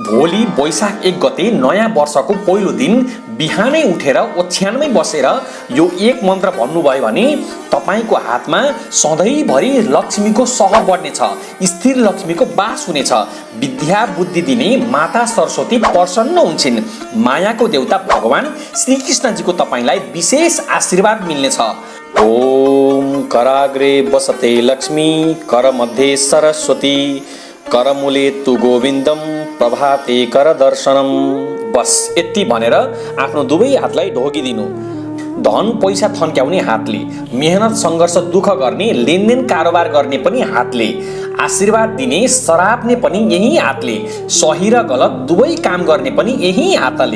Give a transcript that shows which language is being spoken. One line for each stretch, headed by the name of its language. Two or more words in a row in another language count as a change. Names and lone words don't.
Nepali: भोलि वैशाख 1 गते नयाँ वर्षको पहिलो दिन बिहानै उठेर ओछ्यानमै बसेर यो एक मन्त्र भन्नुभयो भने तपाईको हातमा सधैँभरि लक्ष्मीको सहर बढ्नेछ, स्थिर लक्ष्मीको बास हुनेछ। विद्या बुद्धि दिने माता सरस्वती प्रसन्न हुन्छन्। मायाको देवता भगवान श्रीकृष्णजीको तपाईलाई विशेष आशीर्वाद मिल्नेछ।
Sanskrit: ओम कराग्रे वसते लक्ष्मी करमध्ये सरस्वती करमूले तु गोविन्दम प्रभाते कर दर्शनम।
Nepali: बस यति भनेर आफ्नो दुवै हातलाई ढोकिदिनु। धन पैसा थन्क्याउने हातले, मेहनत सङ्घर्ष दुःख गर्ने, लेनदेन कारोबार गर्ने पनि हातले, आशीर्वाद दिने सराप्ने पनि यही हातले, सही र गलत दुवै काम गर्ने पनि यही हातले।